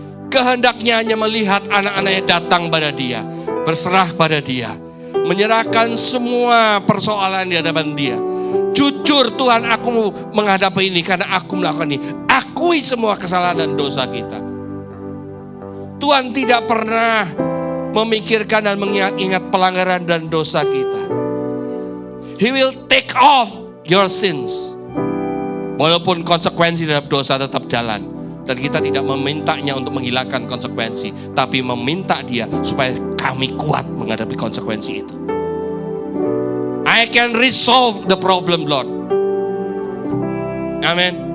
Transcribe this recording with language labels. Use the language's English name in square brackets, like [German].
[Indonesian] Kehendaknya hanya melihat anak-anaknya datang pada dia, berserah pada dia, menyerahkan semua persoalan di hadapan dia. Jujur Tuhan, aku menghadapi ini karena aku melakukan ini. Akui semua kesalahan dan dosa kita. Tuhan tidak pernah memikirkan dan mengingat pelanggaran dan dosa kita. [English] He will take off your sins. [Indonesian] Walaupun konsekuensi terhadap dosa tetap jalan. Dan kita tidak memintanya untuk menghilangkan konsekuensi, tapi meminta dia supaya kami kuat menghadapi konsekuensi itu. [English] I can resolve the problem, Lord. Amin.